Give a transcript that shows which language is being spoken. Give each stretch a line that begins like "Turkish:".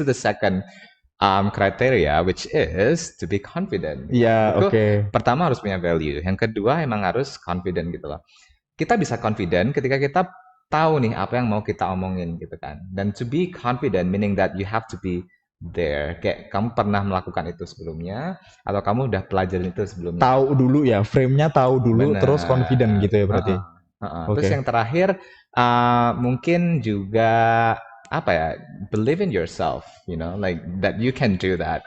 English: to the second criteria, which is to be confident.
Indonesian: Iya, Menurutku oke. pertama harus punya value, yang kedua emang harus confident gitu loh. Kita bisa confident ketika kita tahu nih apa yang mau kita omongin gitu kan.
English: Dan to be confident meaning that you have to be there.
Indonesian: Kayak kamu pernah melakukan itu sebelumnya atau kamu udah pelajarin itu sebelumnya. Tahu dulu ya, frame-nya tahu dulu, terus confident Benar. gitu ya berarti. Heeh, heeh. Terus Oke. yang terakhir mungkin juga apa ya, believe in yourself, like that you can do that.